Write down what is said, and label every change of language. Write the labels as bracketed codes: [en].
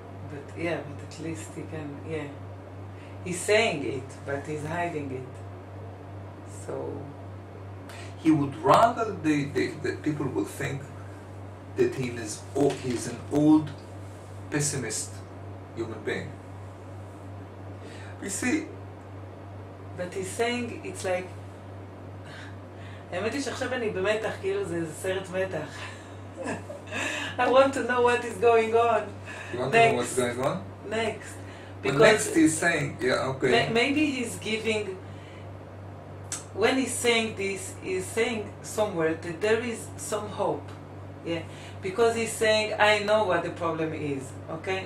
[en] But at least he can, He's saying it, but he's hiding it. So he would rather that people will think that he's an old, pessimist human being. You see? But he's saying, it's like, [he] האמת היא שעכשיו אני במתח, כאילו זה סרט מתח. [en] I want to know what is going on. You want to know what's going on? Next. Because next he's saying, maybe he's giving, when he's saying this, he's saying somewhere that there is some hope. Because he's saying, I know what the problem is. Okay?